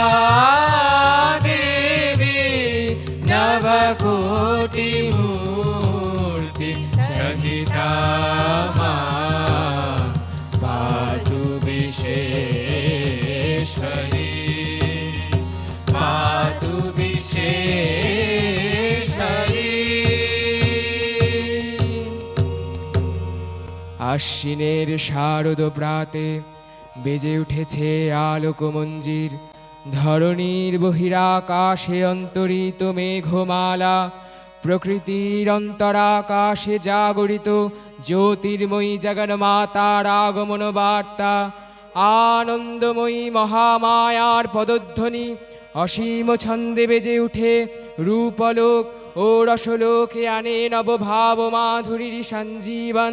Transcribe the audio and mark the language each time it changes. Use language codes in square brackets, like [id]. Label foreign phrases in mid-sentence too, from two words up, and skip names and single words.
[sa] देवी नवकोटिमूर्ति सहिता मां पातु विश्वेश्वरी पातु विश्वेश्वरी। [bn] আশ্বিনের শারদ প্রাতে বেজে উঠেছে আলোকমঞ্জির, ধরণীর বহিরাকাশে অন্তরিত মেঘমালা, প্রকৃতির অন্তরাকাশে জাগরিত জ্যোতির্ময়ী জগন্মাতার আগমন বার্তা, আনন্দময়ী মহামায়ার পদধ্বনি অসীম ছন্দে বেজে উঠে রূপলোক ও রসলোকে আনে নবভাব মাধুরীর সঞ্জীবন।